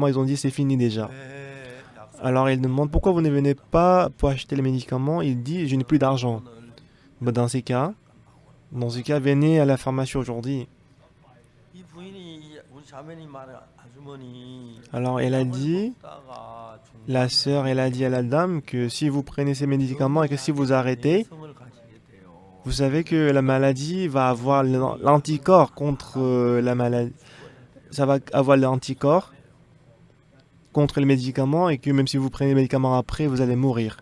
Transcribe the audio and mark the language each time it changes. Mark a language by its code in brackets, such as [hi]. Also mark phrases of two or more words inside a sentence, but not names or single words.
[fr] Ils ont dit c'est fini déjà. Alors, elle demande pourquoi vous ne venez pas pour acheter les médicaments. Il dit je n'ai plus d'argent. Dans ce cas, venez à la pharmacie aujourd'hui. [ko] 이 부인이 우리 자매님 말에 아주 [fr] Alors elle a dit, la sœur, elle a dit à la dame que si vous prenez ces médicaments et que si vous arrêtez, vous savez que la maladie va avoir l'anticorps contre la maladie. Ça va avoir l'anticorps contre les médicaments et que même si vous prenez les médicaments après, vous allez mourir.